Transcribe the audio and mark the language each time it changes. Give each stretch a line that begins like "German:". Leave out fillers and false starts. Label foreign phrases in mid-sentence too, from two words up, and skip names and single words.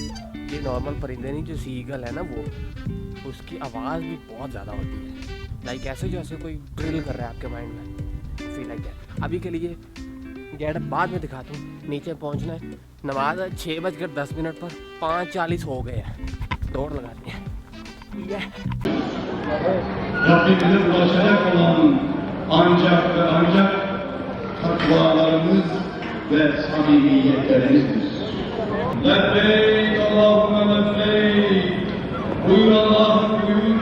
Hindi: ये नॉर्मल परिंदे नहीं, जो सीगल है ना वो, उसकी आवाज़ भी बहुत ज़्यादा होती है। लाइक ऐसे जैसे कोई ड्रिल कर रहा है आपके माइंड में,
English: feel like that.
Hindi: अभी के लिए गेटअप बाद में दिखाता हूँ। नीचे पहुँचना है, नमाज 6:10 पर 5:40 हो गए हैं। दौड़ लगाते हैं।
Turkish: Rabbimize ulaşacak olan ancak ve ancak takvalarımız ve samimiyetlerimizdir.
Arabic: لبيك اللهم لبيك.
Turkish: Buyur Allah'ım buyur.